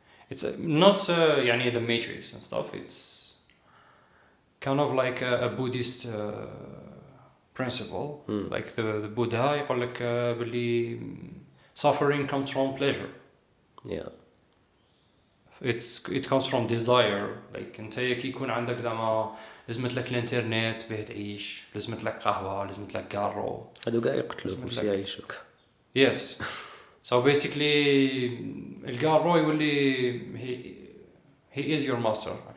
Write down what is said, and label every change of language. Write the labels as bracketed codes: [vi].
[en] It's not [ar] يعني [en] the matrix and stuff. It's kind of like a Buddhist principle. Like the Buddha [ar] يقول لك بلي [en] suffering comes from pleasure. Yeah. It comes from desire. [ar] Like انت كي يكون عندك زعما لازمت لك الانترنت باه تعيش، لازمت لك قهوه، لازمت لك كارو. هادو كاع يقتلوك مش يعيشوك. [en] Yes. So basically [ar] الكارو يولي [en] he is your master.